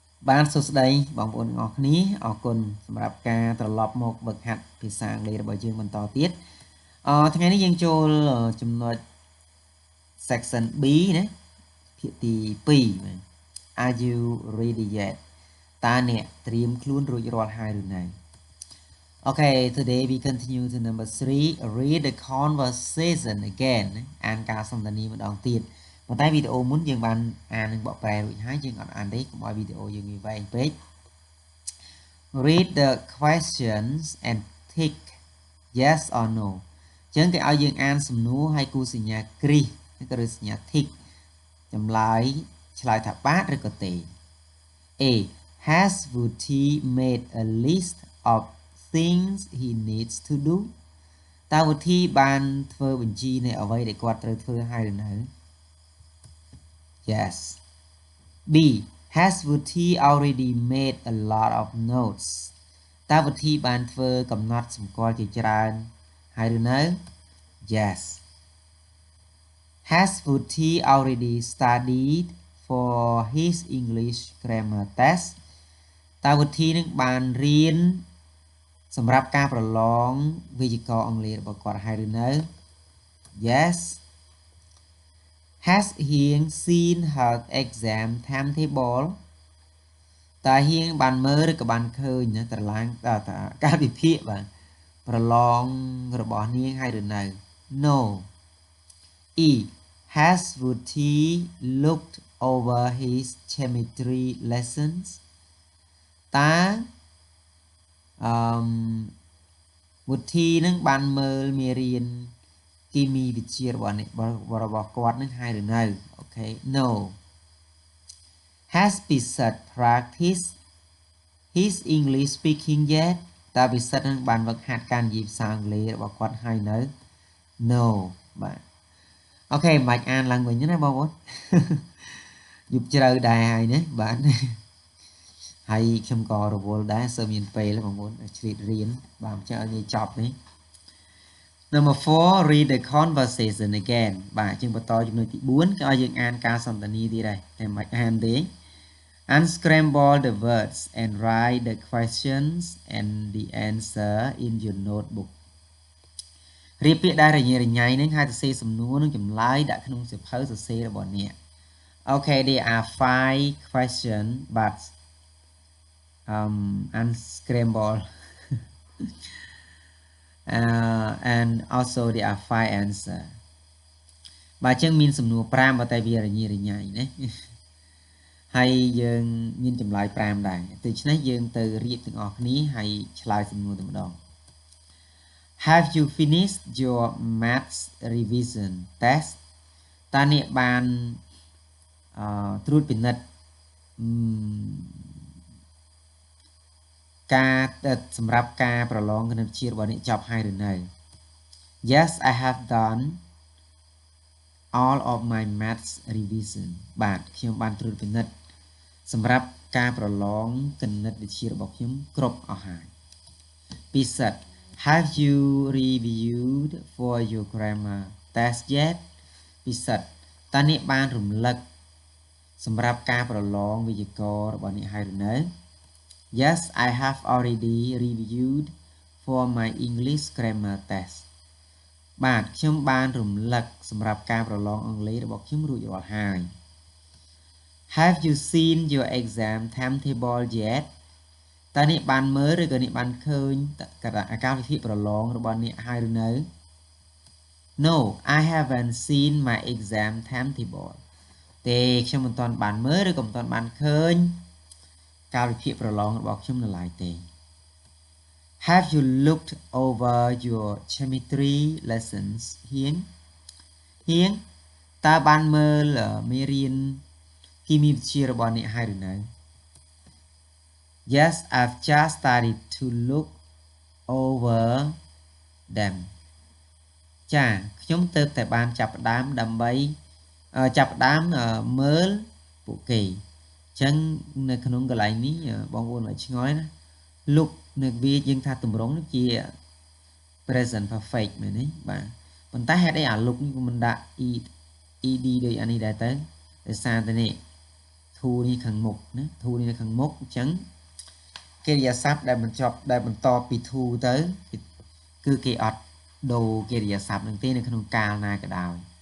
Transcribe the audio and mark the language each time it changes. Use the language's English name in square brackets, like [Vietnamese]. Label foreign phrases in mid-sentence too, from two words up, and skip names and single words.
[Khmer] បានសួស្តីបងប្អូនទាំងអស់គ្នាអរគុណសម្រាប់ការត្រឡប់មកฝึកហាត់ភាសាអង់គ្លេសរបស់យើងបន្តទៀតថ្ងៃនេះយើងចូលចំណុច [English] section B [Khmer] ណាភាគទី2 [English] Are you ready [Khmer] yet តើអ្នកត្រៀមខ្លួនរួចរាល់ហើយឬនៅ [English] Okay, today we continue to number 3 read the conversation again [Khmer] អានការសន្ទនាម្ដងទៀតប៉ុន្តែវីដេអូមុន យើងបានអាននឹងបកប្រែរួចហើយយើងអត់អានទេកុំឲ្យវីដេអូយើងវាវែងពេក [English] Read the questions and tick yes or no [Khmer] អញ្ចឹងគេឲ្យយើងអានសំណួរហើយគូសញ្ញាគ្រីសឬក៏សញ្ញា tick ចម្លើយឆ្លើយថាបាទឬក៏ទេ [English] A Has Wooty made a list of things he needs to do [Khmer] តើ Wooty បានធ្វើបញ្ជីនៃអ្វីដែលគាត់ត្រូវធ្វើហើយឬនៅ [English] Yes B Has Wooty already made a lot of notes [Khmer] តើ Wooty បានធ្វើកំណត់សម្គាល់ជាច្រើនហើយឬនៅ [English] Yes Has Wooty already studied for his English grammar test [Khmer] តើ Wooty នឹងបានរៀនសម្រាប់ការប្រឡងវេយ្យាករណ៍អង់គ្លេសរបស់គាត់ហើយឬនៅ Yes [English] Has he seen her exam timetable [Khmer] តើហៀងបានមើលឬក៏បានឃើញតារាងការវិភាគបាទប្រឡងរបស់នាងហើយឬនៅ [English] No E Has Wooty looked over his geometry lessons [Khmer] តើ Wooty នឹងបានមើលមេរៀនគីមីវិទ្យារបស់គាត់នឹងហើយឬនៅអូខេ [English] No Has Pisat practiced his English speaking yet [Khmer] តើពិសិដ្ឋនឹងបានវឹកហាត់ ការនិយាយភាសាអង់គ្លេសរបស់គាត់ហើយនៅ No បាទអូខេមិនបាច់អានឡើងវិញណាបងប្អូនយប់ជ្រៅដែរហើយណាបាទហើយ ខ្ញុំក៏រវល់ដែរសើមានពេលបងប្អូនឆ្លៀតរៀនបាទអញ្ចឹងឲ្យនិយាយចប់នេះ [English] Number 4 read the conversation again [Khmer] បាទយើងបន្តចំណុចទី4គេឲ្យយើងអានការសន្ទនាទៀតដែរតែមិនបាច់អានទេ [English] Unscramble the words and write the questions and the answer in your notebook [Khmer] រៀបពាក្យដែលរញ៉េរញ៉ៃនឹងហើយសរសេរសំណួរនឹងចម្លើយដាក់ក្នុងសៀវភៅសរសេររបស់អ្នក [English] Okay there are 5 questions but unscramble and also there are 5 answer [Khmer] បាទចឹងមានសំណួរ5 បើតែវារញ៉េរញ៉ៃណាហើយយើងមានចម្លើយ5ដែរដូច្នេះយើងទៅរៀបទាំងអស់គ្នាហើយឆ្លើយសំណួរតែម្ដង [English] Have you finished your maths revision test [Khmer] តើអ្នកបានត្រួតពិនិត្យការសម្រាប់ការប្រ ឡងគណិតវិទ្យារបស់អ្នកចប់ហើយឬនៅ [English] Yes I have done all of my maths revision [Khmer] បាទខ្ញុំបានត្រួតពិនិត្យសម្រាប់ការប្រឡងគណិតវិទ្យារបស់ខ្ញុំគ្រប់អស់ហើយពិសិដ្ឋ [English] Have you reviewed for your grammar test yet [Khmer] ពិសិដ្ឋតើអ្នកបានរំលឹកសម្រាប់ការប្រឡងវេយ្យាករណ៍របស់អ្នកហើយឬនៅ [English] Yes I have already reviewed for my English grammar test [Khmer] បាទខ្ញុំបានរំលឹកសម្រាប់ការប្រឡងអង់គ្លេសរបស់ខ្ញុំរួចរាល់ហើយ [English] Have you seen your exam timetable yet [Khmer] តើអ្នកបានមើលឬក៏អ្នកបានឃើញការវិភាគប្រឡងរបស់ អ្នកហើយឬនៅ [English] No I haven't seen my exam timetable [Khmer] ទេខ្ញុំមិនទាន់បានមើលឬក៏មិនទាន់បានឃើញការវិភាគប្រឡងរបស់ខ្ញុំនៅឡើយទេ [English] Have you looked over your geometry lessons [Khmer] ហៀងតើបានមើលមេរៀនគីមីវិទ្យារបស់អ្នកហើយឬនៅ [English] Yes I've just started to look over them [Khmer] ចាខ្ញុំទើបតែបានចាប់ផ្ដើមដើម្បីចាប់ផ្ដើមមើល ពួកគេអញ្ចឹងនៅក្នុងកន្លែងនេះបងប្អូនឲ្យឆ្ងល់ណា look នៅវាយើងថាទម្រង់នេះជា [English] present perfect [Khmer] មែនទេបាទប៉ុន្តែហេតុអីអា look នេះក៏មិនដាក់ ed ដូចអានេះដែរទៅដោយសារតែនេះធ to នេះខាងមុខណា to នេះនៅខាងមុខអញ្ចឹងកិរិយាសព្ទដែលបញ្ចប់ដែលបន្តពី to ទៅគឺគេអត់ដូរកិរិយាសព្ទនឹងទេនៅក្នុងកាលណាក៏ដោយ